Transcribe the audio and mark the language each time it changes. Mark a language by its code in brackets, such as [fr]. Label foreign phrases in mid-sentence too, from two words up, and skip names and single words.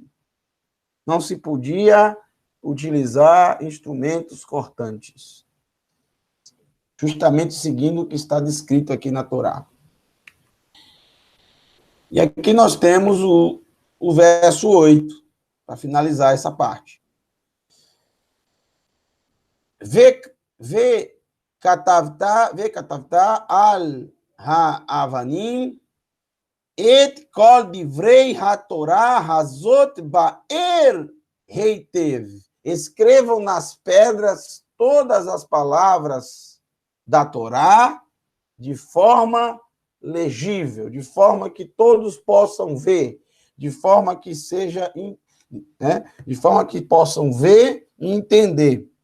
[pt] Não se podia utilizar instrumentos cortantes. Justamente seguindo o que está descrito aqui na Torá. E aqui nós temos o verso 8, para finalizar essa parte. [he] וכתבת על האבנים את כל דברי התורה הזאת באר היטב. [pt] Escrevam nas pedras todas as palavras da Torá de forma legível, de forma que todos possam ver, de forma que seja, né, de forma que possam ver e entender.